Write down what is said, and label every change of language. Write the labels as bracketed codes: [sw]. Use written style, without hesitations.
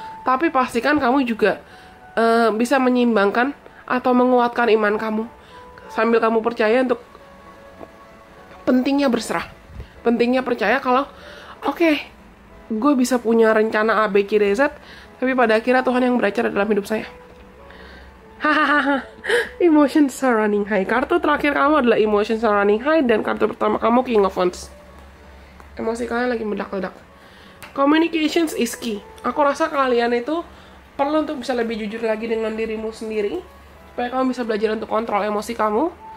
[id] Tapi pastikan kamu juga bisa menyeimbangkan atau menguatkan iman kamu. Sambil kamu percaya untuk pentingnya berserah. Pentingnya percaya kalau oke, gue bisa punya rencana A, B, C, D, Z. Tapi pada akhirnya Tuhan yang beracara dalam hidup saya. [en] Hahaha, emotions are running high. [id] Kartu terakhir kamu adalah [en] emotions are running high. [id] Dan kartu pertama kamu King of Wands. Emosi kalian lagi meledak-ledak. [en] Communications is key. [id] Aku rasa kalian itu perlu untuk bisa lebih jujur lagi dengan dirimu sendiri supaya kamu bisa belajar untuk kontrol emosi kamu.